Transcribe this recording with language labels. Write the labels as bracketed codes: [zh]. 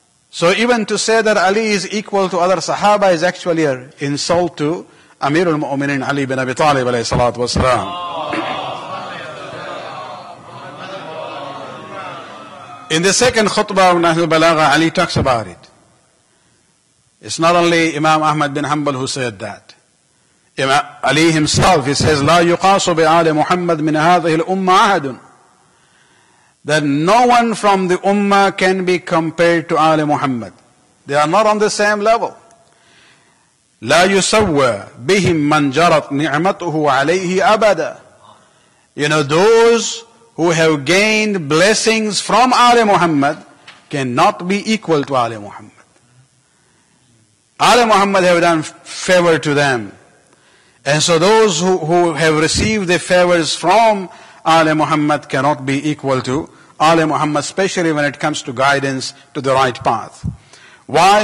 [en] So even to say that Ali is equal to other Sahaba is actually an insult to Amir al-Mu'minin Ali bin Abi Talib alayhi salatu wasalam. In the second khutbah of Nahj al-Balagha, Ali talks about it. It's not only Imam Ahmad bin Hanbal who said that. Imam Ali himself, he says, [ar] لا يقاس بآل محمد من هذه الأمة أحد. [en] That no one from the Ummah can be compared to Ali Muhammad. They are not on the same level. [ar] لا يسوى بهم من جرت نعمته عليه أبدا. [en] Those who have gained blessings from Ali Muhammad cannot be equal to Ali Muhammad. Ali Muhammad have done favor to them. And so those who have received the favors from Ali Muhammad cannot be equal to Ali Muhammad, especially when it comes to guidance to the right path. Why?